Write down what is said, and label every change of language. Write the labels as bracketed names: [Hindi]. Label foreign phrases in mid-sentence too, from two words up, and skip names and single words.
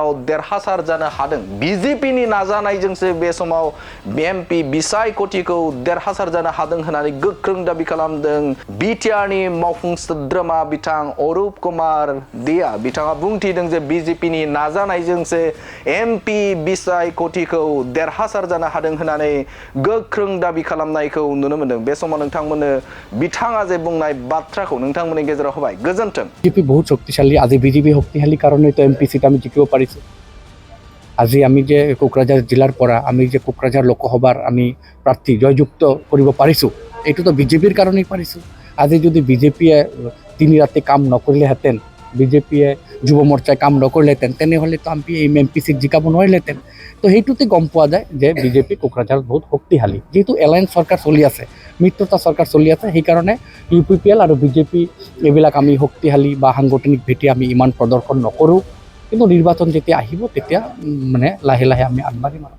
[Bodo] देरहासार जानो हादों बीजेपीनि नाजानायजोंसो बे समाव एमपि बिसायख'थिखौ देरहासार जानो हादों होननानै गोख्रों दाबि खालामदों बिटिआरनि मावफुं सोद्रोमा बिथां अरुप कुमार देआ बिथाङा बुंथिदों जे बीजेपीनि नाजानायजोंसो एमपि बिसायख'थिखौ देरहासार जानो हादों होननानै गोख्रों दाबि खालामनायखौ नुनो मोनदों बे समाव नोंथांमोननो बिथाङा जे बुंनाय बाथ्राखौ नोंथांमोननि गेजेराव होबाय गोजोन्थों [Assamese] বিজেপি বহুত শক্তিশালী আজি বিজেপি শক্তিশালী কাৰণ তো এমপি চিট আমি জিকিব পাৰিছো আজি আমি যে কোকৰাঝাৰ জিলাৰ পৰা আমি যে কোকৰাঝাৰ লোকসভাৰ আমি প্ৰাৰ্থী জয়যুক্ত কৰিব পাৰিছো এইটো তো বিজেপিৰ কাৰণেই পাৰিছো আজি যদি বিজেপিয়ে তিনি ৰাতি কাম নকৰিলেহেঁতেন বিজেপিয়ে যুৱ মৰ্চাই কাম নকৰিলেহেঁতেন তেনেহ'লে তো আমি এই এমপি সিট জিকাব নোৱাৰিলেহেঁতেন তো সেইটোতে গম পোৱা যায় যে বিজেপি কোকৰাঝাৰত বহুত শক্তিশালী যেহেতু এলায়েন্স চৰকাৰ চলি আছে মিত্ৰতা চৰকাৰ চলি আছে সেইকাৰণে ইউপিপিএল আৰু বিজেপি এইবিলাক আমি শক্তিশালী বা সাংগঠনিক ভেটি আমি ইমান প্ৰদৰ্শন নকৰোঁ কিন্তু নিৰ্বাচন যেতিয়া আহিব তেতিয়া মানে লাহে লাহে আমি আগবাঢ়িম আৰু